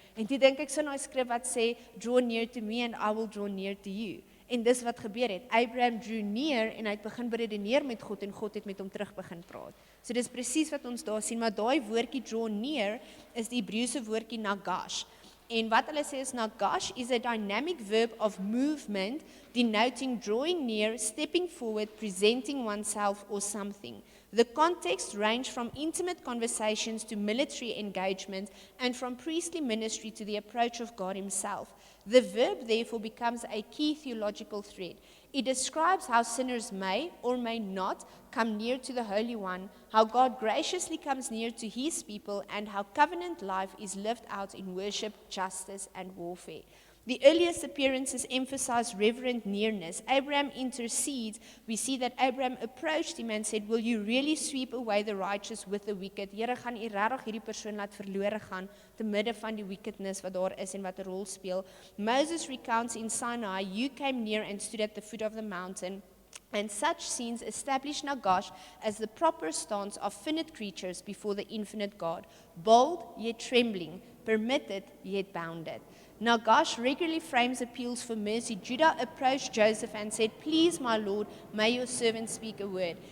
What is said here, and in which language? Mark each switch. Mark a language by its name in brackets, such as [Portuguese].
[Afrikaans] En toe dink ek so na die skrif wat sê, [English] draw near to me and I will draw near to you. [Afrikaans] En dis wat gebeur het. [English] Abraham drew near, [Afrikaans] en hy het begin beredeneer met God, en God het met hom terug begin praat. So dis presies wat ons daar sien, maar daai woordjie draw near is die Hebreëse woordjie nagash. En wat hulle sê is, [English] nagash is a dynamic verb of movement denoting drawing near, stepping forward, presenting oneself or something. The context ranged from intimate conversations to military engagement, and from priestly ministry to the approach of God himself. The verb therefore becomes a key theological thread. It describes how sinners may or may not come near to the Holy One, how God graciously comes near to his people, and how covenant life is lived out in worship, justice, and warfare. The earliest appearances emphasize reverent nearness. Abraham intercedes. We see that Abraham approached him and said, "Will you really sweep away the righteous with the wicked?" [Afrikaans] Here gaan u regtig hierdie persoon laat verlore gaan te midde van die wickedness wat daar is en wat 'n rol speel. [English] Moses recounts in Sinai, "You came near and stood at the foot of the mountain." And such scenes establish Nagash as the proper stance of finite creatures before the infinite God, bold yet trembling, permitted yet bounded. Nagash regularly frames appeals for mercy. Judah approached Joseph and said, "Please, my Lord, may your servant speak a word."